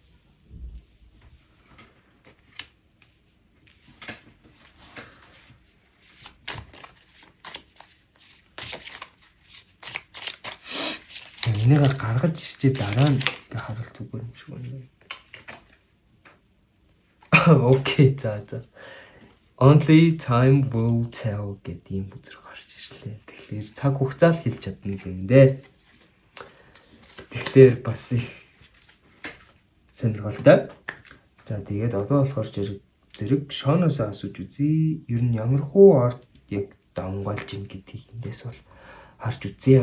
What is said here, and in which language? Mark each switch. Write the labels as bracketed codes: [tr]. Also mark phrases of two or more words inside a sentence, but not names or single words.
[mn] Энийг гаргаж ирчээ дараа нь харуулт зүгээр юм шиг байна. Окей, за. [en] Only time will tell [mn] гэдэг юм үзэр гарч ирлээ. Тэгэхээр цаг хугацаа л хэлж чадна юм дээ. Тэгэхээр бас их сонирхолтой. За тэгээд одоо болохоор зэрэг шооноос асууж үзье. Ер нь ямар хуу орд яг давмгаалж ийн гэдгийг эндээс бол харж үзье.